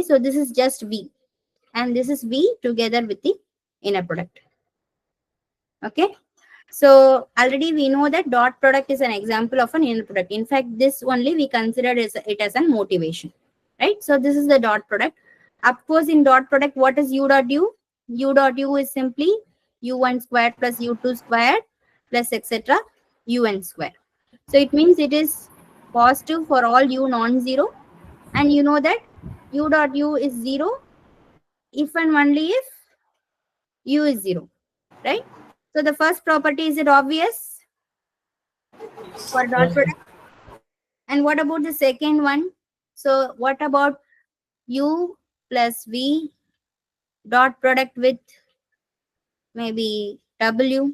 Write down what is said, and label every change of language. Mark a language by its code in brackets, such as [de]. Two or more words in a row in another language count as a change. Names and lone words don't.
[en] So this is just V, and this is V together with the inner product. Okay. So already we know that dot product is an example of an inner product. In fact, this only we consider it as a motivation, right? So this is the dot product. Of course, in dot product, what is u dot u? U dot u is simply u1 squared plus u2 squared plus etc. un squared. So it means it is positive for all u non-zero And you know that u dot u is 0 if and only if u is 0, right? So the first property, is it obvious for dot Yes. product? And what about the second one? So what about u plus v dot product with maybe w?